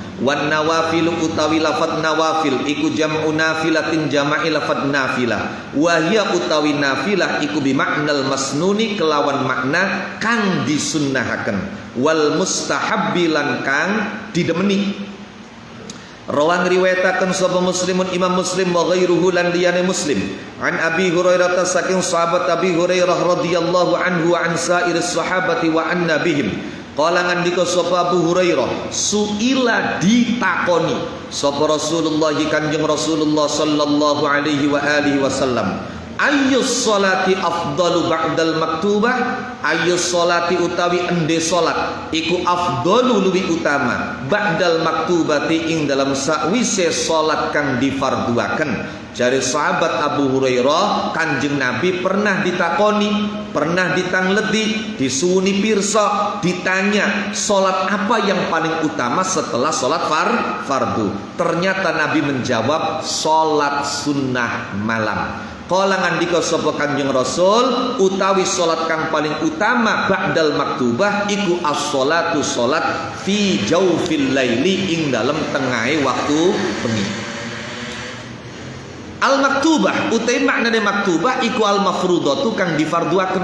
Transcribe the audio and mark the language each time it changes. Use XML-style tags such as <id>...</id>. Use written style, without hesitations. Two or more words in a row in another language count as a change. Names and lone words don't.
<ar>والنوافل</ar> <jv>utawi lafad nawafil iku</jv> <ar>جمع نافلة</ar> <jv>jama'i lafad nafilah,</jv> <ar>وهي</ar> <jv>utawi nafilah iku</jv> <ar>بمعنى المسنون</ar> <jv>kelawan makna kang disunnahaken,</jv> <ar>والمستحب</ar> <jv>lan kang didemeni. Rawang riwayataken sapa Muslimun Imam Muslim</jv> <ar>وغيره</ar> <jv>lan liyane Muslim an Abi Hurairah saking sahabat Abi Hurairah</jv> <ar>رضي الله عنه وعن سائر الصحابة وعن نبيهم.</ar> <jv>Qala ngandika sapa Abu Hurairah, suila ditakoni sapa Rasulullah Kanjeng Rasulullah</jv> <ar>صلى الله عليه وآله وسلم, أي الصلاة أفضل بعد المكتوبة أي الصلاة</ar> <jv>utawi ende salat iku afdalu luwi utama</jv> <ar>بعد المكتوبة</ar> <jv>ing dalam sakwise salat kang difarduaken.</jv> <id>Dari sahabat Abu Hurairah, Kanjeng Nabi pernah ditakoni, pernah</id> <jv>ditangleti, disuwuni pirsa,</jv> <id>ditanya salat apa yang paling utama setelah salat fardu. Ternyata Nabi menjawab salat sunnah malam.</id> <jv>Kala ngandika sapa Kanjeng Rasul, utawi salat kang paling utama</jv> <ar>بعد المكتوبة</ar> <jv>iku as-shalatu salat</jv> <ar>في جوف الليل</ar> <jv>ing dalem tengahe waktu bengi. Al-maktubah utai maknane maktubah iku al-mafrudatu kang difarduaken.</jv>